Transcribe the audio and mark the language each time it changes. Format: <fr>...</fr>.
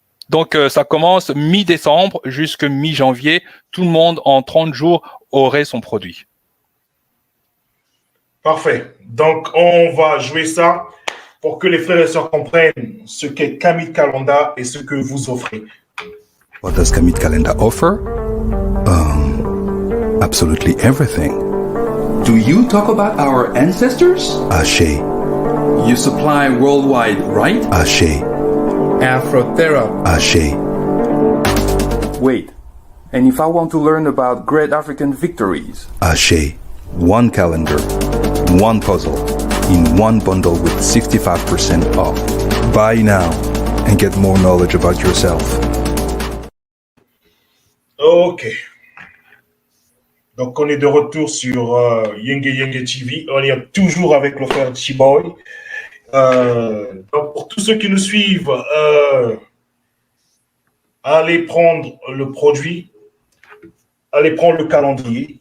<fr>Donc, ça commence mi-décembre jusqu'à mi-janvier. Tout le monde, en 30 jours, aurait son produit. Parfait. Donc, on va jouer ça pour que les frères et sœurs comprennent ce qu'est Kamit Calendar et ce que vous offrez.</fr> <en>What does Kamit Calendar offer? Absolutely everything. Do you talk about our ancestors? Ashe, You supply worldwide, right? Ashe, Afrotherapy. Ashe. Wait, and if I want to learn about great African victories? Ashe. One calendar, one puzzle, in one bundle with 65% off. Buy now and get more knowledge about yourself. OK.</en> <fr>Donc, on est de retour sur Yenge Yenge TV. On est toujours avec le frère Chiboy. Donc, pour tous ceux qui nous suivent, allez prendre le produit, allez prendre le calendrier.</fr>